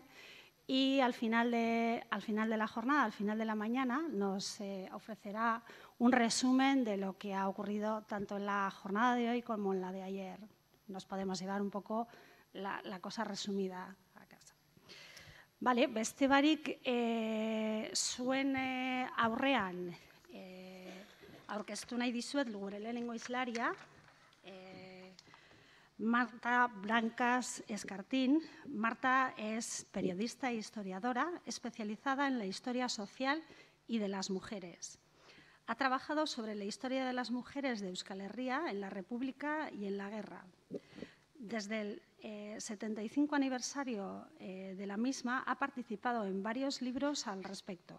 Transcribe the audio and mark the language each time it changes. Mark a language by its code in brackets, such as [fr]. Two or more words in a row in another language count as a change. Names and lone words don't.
[es] Y al final de la jornada, al final de la mañana, nos ofrecerá un resumen de lo que ha ocurrido tanto en la jornada de hoy como en la de ayer. Nos podemos llevar un poco la cosa resumida a casa. Vale, [eu] beste barik zuen aurrean aurkeztu nahi dizuet gure lehenengo islaria, Marta Brancas Escartín. [es] Marta es periodista e historiadora especializada en la historia social y de las mujeres. Ha trabajado sobre la historia de las mujeres de Euskal Herria en la República y en la guerra. Desde el 75 aniversario de la misma ha participado en varios libros al respecto.